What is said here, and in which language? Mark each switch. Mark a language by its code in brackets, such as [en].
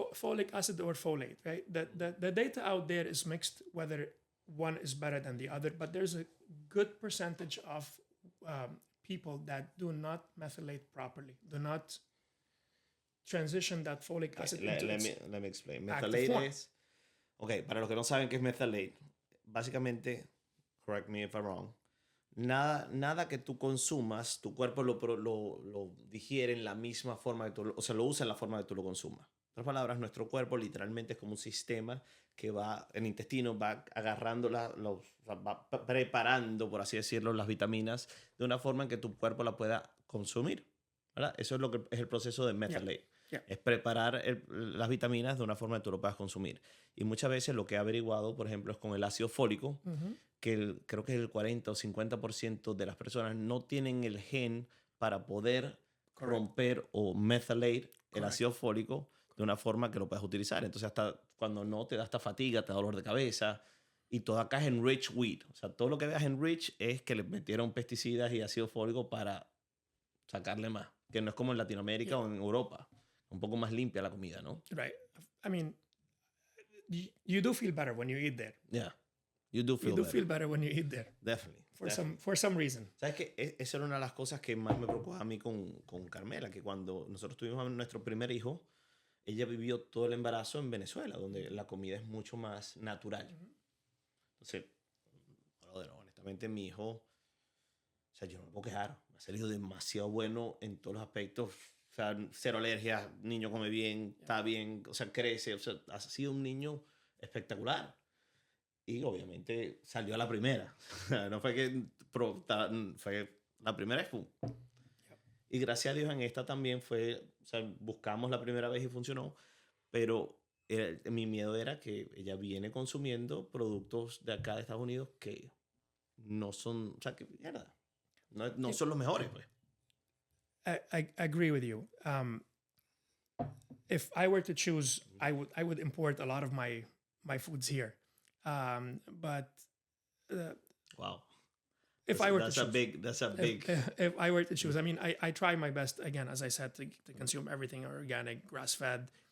[en] folic acid or folate, right? The data out there is mixed whether one is better than the other, but there's a good percentage of people that do not methylate properly, do not transition that folic acid into Let me explain. active Methalate form. [es] es... Ok, para los que no saben qué es methalate, básicamente, [en] correct me if I'm wrong, [es] nada que tú consumas, tu cuerpo lo digiere en la misma forma que tú, o sea, lo usa en la forma que tú lo consumas. En otras palabras, nuestro cuerpo literalmente es como un sistema que va, el intestino va agarrando, o sea, va preparando, por así decirlo, las vitaminas de una forma en que tu cuerpo la pueda consumir, ¿verdad? Eso es lo que es el proceso de methalate. [en] Yeah. [es] Es preparar las vitaminas de una forma que tú lo puedas consumir. Y muchas veces lo que he averiguado, por ejemplo, es con el ácido fólico, que creo que el 40 o 50% de las personas no tienen el gen para poder romper o methylate el ácido fólico de una forma que lo puedas utilizar. Entonces, hasta cuando no te da esta fatiga, te da dolor de cabeza, y todo acá es [en] enriched wheat. [es] O sea, todo lo que veas enriched es que le metieron pesticidas y ácido fólico para sacarle más. Que no es como en Latinoamérica o en Europa. Un poco más limpia la comida, ¿no? [en] Right. I mean, you do feel better when you eat there. Yeah. You do feel Feel better when you eat there. Definitely. For some reason. [es] ¿Sabes qué? Esa era una de las cosas que más me preocupaba a mí con Carmela, que cuando nosotros tuvimos a nuestro primer hijo, ella vivió todo el embarazo en Venezuela, donde la comida es mucho más natural. Entonces, brother, honestamente, mi hijo, o sea, yo no me puedo quejar. Me ha salido demasiado bueno en todos los aspectos. O sea, cero alergias, niño come bien, está bien, o sea, crece. O sea, ha sido un niño espectacular. Y obviamente salió a la primera. No fue que fue la primera y ¡pum! Y gracias a Dios en esta también fue, o sea, buscamos la primera vez y funcionó, pero mi miedo era que ella viene consumiendo productos de acá de Estados Unidos que no son, o sea, que mierda, no son los mejores, pues. [en] I agree with you. If I were to choose, I would import a lot of my foods here. But Wow. if I were to That's choose, a big. if I were to choose, I mean, I try my best, again, as I said, to consume everything organic, grass-fed,